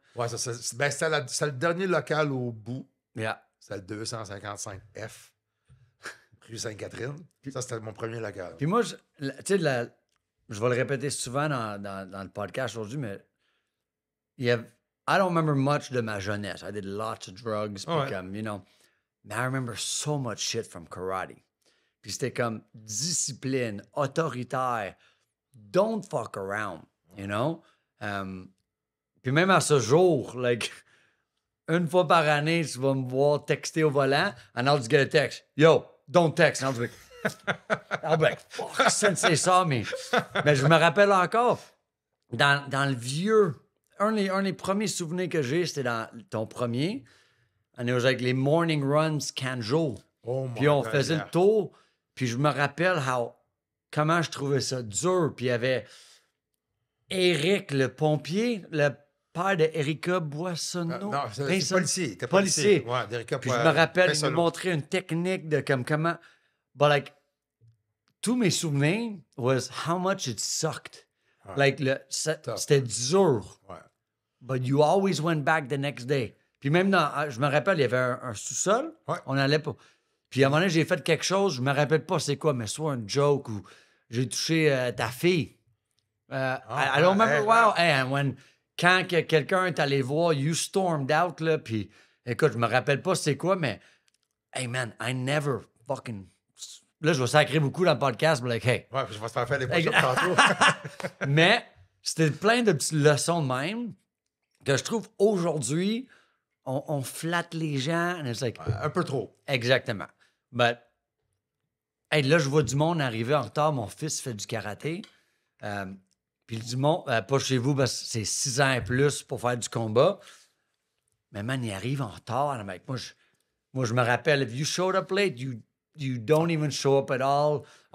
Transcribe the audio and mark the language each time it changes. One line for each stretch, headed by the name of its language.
French: Ouais, c'était le dernier local au bout.
English: Yeah.
French: C'était le 255F, rue Sainte-Catherine. Ça, c'était mon premier local. Puis moi, tu sais, je vais le répéter souvent dans le podcast aujourd'hui, mais
English: I don't remember much
French: de ma jeunesse.
English: I did lots of drugs, comme, you know. Mais I remember so much shit from karate.
French: Puis c'était comme discipline, autoritaire,
English: don't fuck around, you know?
French: Puis même à ce jour, like, une fois par année, tu vas me voir texter au volant,
English: and I'll just get a text. Yo, don't text. And I'll be like, fuck, sensei saw me.
French: Mais je me rappelle encore, dans le vieux, un des premiers souvenirs que j'ai, c'était dans ton premier. On était avec les morning runs Kanjo. Puis on faisait le tour. Puis je me rappelle comment je trouvais ça dur. Puis il y avait Eric, le pompier, père de Erika Boissonneau. Non, c'est Pinson- policier. T'es policier. policier. Ouais, d'Erika Puis je me rappelle, il Pinson. nous montrait une technique de comme comment...
English: But like,
French: tous mes souvenirs
English: was how much it sucked.
French: Ouais.
English: Like, Tough.
French: c'était dur. Ouais.
English: But you always went back the next day.
French: Puis même je me rappelle, il y avait un sous-sol. Ouais. On allait pas. Puis à un moment donné, j'ai fait quelque chose, je me rappelle pas c'est quoi, mais soit un joke ou j'ai touché ta fille.
English: I don't remember. Wow. Hey,
French: quand quelqu'un est allé voir,
English: you stormed out, là.
French: Puis écoute, je me rappelle pas c'est quoi, mais
English: hey man, I never fucking.
French: Là, je vais sacrer beaucoup dans le podcast, mais
English: like, hey.
French: Ouais, puis je vais te faire des push-ups tantôt. Mais c'était plein de petites leçons de même que je trouve aujourd'hui, on flatte les gens.
English: And it's like,
French: Un peu trop. exactement.
English: But, hey,
French: là, je vois du monde arriver en retard. Mon fils fait du karaté. Puis du monde, pas chez vous, parce que c'est 6 ans et plus pour faire du combat. Mais man, il arrive en retard.
English: I'm like,
French: moi, je me rappelle,
English: if you showed up late, you don't even show up at all.